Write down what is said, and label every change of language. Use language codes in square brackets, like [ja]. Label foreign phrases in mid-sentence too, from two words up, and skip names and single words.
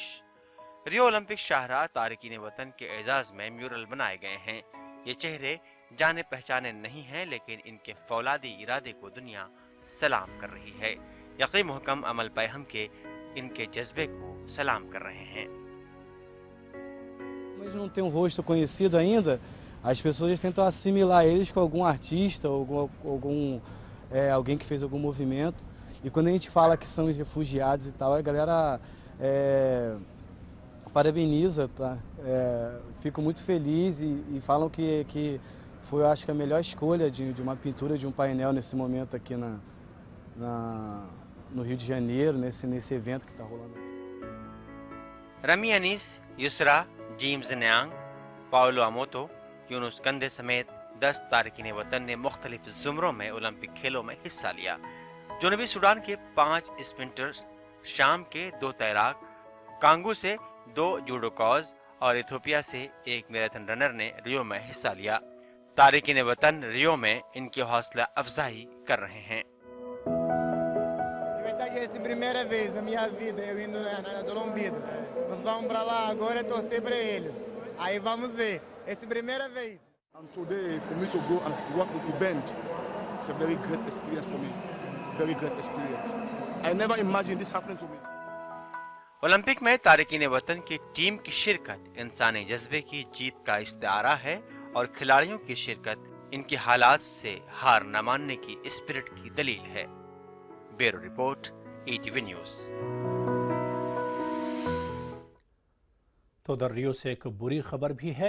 [ur] ریو اولمپک شاہراہ تارکین وطن کے اعزاز میں میورل بنائے گئے ہیں. یہ چہرے جانے پہچانے نہیں ہیں، لیکن ان کے فولادی ارادے کو دنیا سلام کر رہی ہے. یقین محکم عمل پیہم کے ان کے جذبے کو سلام کر رہے ہیں. [pt] Mas não tem um rosto conhecido ainda, as pessoas tentam assimilar eles com algum artista, alguém que fez algum movimento. E quando a gente fala que são os refugiados e tal, a galera parabeniza, tá? Fico muito feliz e falam que foi, eu acho que a melhor escolha de uma pintura de um painel nesse momento aqui no Rio de Janeiro, nesse evento que está rolando aqui. [ur] رامی انیس، یسریٰ، جیمز نیانگ، پاؤلو اموتو، یونس کندے سمیت 10 تارکین وطن نے مختلف زمروں میں اولمپک کھیلوں میں حصہ لیا. جنوبی سوڈان کے 5 اسپرنٹرز، شام کے 2 تیراک، کانگو سے 2 جوڈوکاز اور ایتھوپیا سے 1 [en] marathon runner [ur] نے ریو میں حصہ لیا. تارکین وطن ریو میں ان کی حوصلہ افزائی کر رہے ہیں. [pt] Essa primeira vez na minha vida eu indo nas Olimpíadas. Nós vamos para lá agora torcer para eles. Aí vamos ver. Essa primeira vez. [en] And today for me to go and work the event, it's a very great experience for me. Very great experience. I never imagined this happening to me. [ur] اولمپک میں تارکین وطن کی ٹیم کی شرکت انسانی جذبے کی جیت کا استعارہ ہے اور کھلاڑیوں کی شرکت ان کے حالات سے ہار نہ ماننے کی اسپرٹ کی دلیل ہے. [en] Bureau report, ETV News. [ur] تو ادھر ریو سے ایک بری خبر بھی ہے.